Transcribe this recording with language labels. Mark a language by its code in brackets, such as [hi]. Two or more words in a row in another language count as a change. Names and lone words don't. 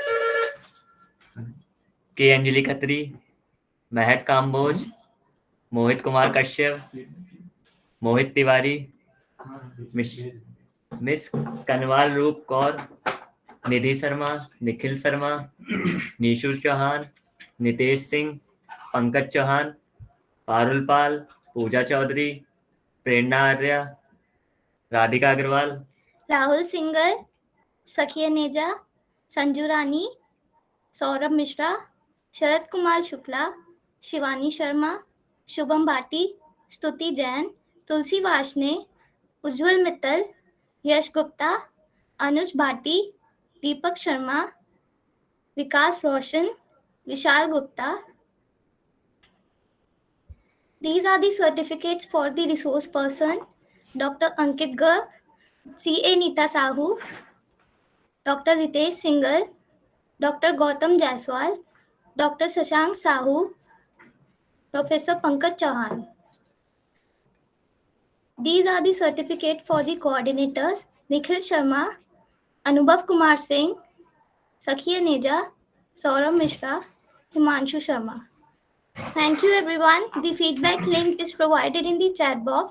[hi] के अंजलि खत्री, महक काम्बोज, मोहित कुमार कश्यप, मोहित तिवारी, मिस मिस कनवाल रूप कौर, निधि शर्मा, निखिल शर्मा, निशु चौहान, नितेश सिंह, पंकज चौहान, पारुल पाल, पूजा चौधरी, प्रेरणा आर्या, राधिका अग्रवाल, [en] Rahul Singhal, Sakhiya Neja, Sanju Rani, Saurabh Mishra, Sharat Kumar Shukla, Shivani Sharma, Shubham Bhati, Stuti Jain, Tulsi Vashne, Ujjwal Mittal, Yash Gupta, Anuj Bhati, Deepak Sharma, Vikas Roshan, Vishal Gupta. These are the certificates for the resource person, Dr. Ankit Garg, C.A. Nita Sahu, Dr. Ritesh Singhal, Dr. Gautam Jaiswal, Dr. Shashank Sahu, Professor Pankaj Chauhan. These are the certificates for the coordinators, Nikhil Sharma, Anubhav Kumar Singh, Sakhiya Neja, Saurabh Mishra, Himanshu Sharma. Thank you everyone. The feedback link is provided in the chat box.